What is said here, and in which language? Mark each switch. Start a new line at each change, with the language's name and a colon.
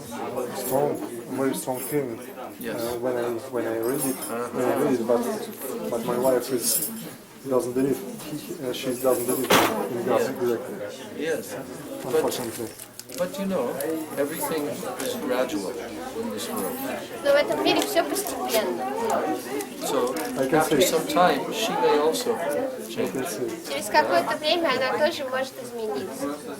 English: Very strong feeling when I read it, but my wife doesn't believe. She doesn't believe in God directly. Yes, Unfortunately. but you know, everything is gradual in this world.
Russian: Но в этом мире все постепенно.
English: So after some time, she may also change.
Russian: Через какое-то время она тоже может измениться.